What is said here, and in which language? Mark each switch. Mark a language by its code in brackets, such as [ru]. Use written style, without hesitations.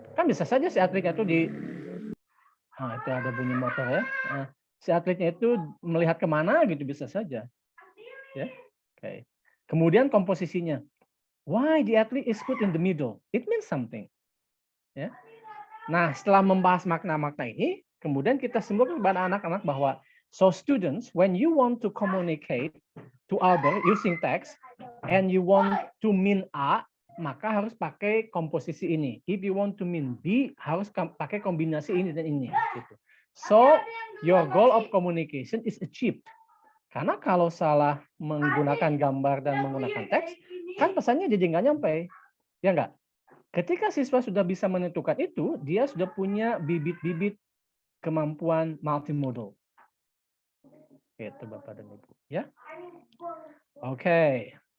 [id] Kan bisa saja si atletnya itu itu ada bunyi motor ya. Si atletnya itu melihat kemana gitu bisa saja. Ya. Oke. Kemudian komposisinya. [en] Why the athlete is put in the middle? It means something. Ya. [id] Nah, setelah membahas makna-makna ini, kemudian kita simpulkan kepada anak-anak bahwa [en] so students, when you want to communicate to other using text and you want to mean A, [id] maka harus pakai komposisi ini. [en] If you want to mean B, [id] harus pakai kombinasi ini dan ini. Gitu. [en] So, your goal of communication is achieved. [id] Karena kalau salah menggunakan gambar dan menggunakan teks, kan pesannya jadi nggak nyampe. Ya nggak? Ketika siswa sudah bisa menentukan itu, dia sudah punya bibit-bibit kemampuan multimodal. Itu Bapak dan Ibu. Ya. Oke.